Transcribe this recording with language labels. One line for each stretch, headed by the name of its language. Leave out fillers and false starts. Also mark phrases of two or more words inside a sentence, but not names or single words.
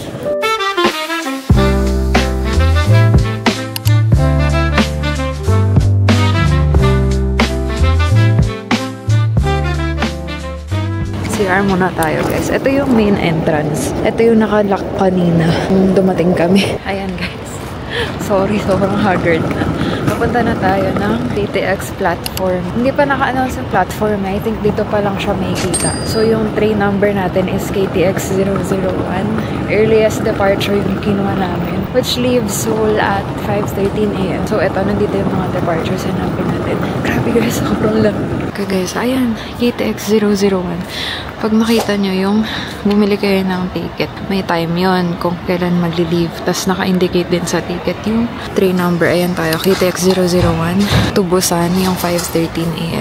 Filipino: CR muna tayo, guys. Ito yung main entrance. Ito yung nakalock kanina nung dumating kami. Ayan, guys. Sorry, sobrang haggard na. Papunta na tayo ng KTX platform. Hindi pa naka-announce yung platform.
English: I think
Filipino: dito pa lang siya may kita. So, yung
English: train number
Filipino: natin is KTX 001.
English: Earliest departure
Filipino: yung kinuha namin,
English: which leaves Seoul at 5:13 AM.
Filipino: So, eto, nandito yung mga departures na namin natin. Grabe, guys. Sobrang lang.
English: Okay, guys.
Filipino: Ayan. KTX 001. Pag makita nyo yung bumili kayo ng ticket, may time yon kung kailan magli-leave. Tapos naka-indicate din sa ticket yung
English: train number.
Filipino: Ayan tayo, KTX 001 to Busan, yung 5:13 AM.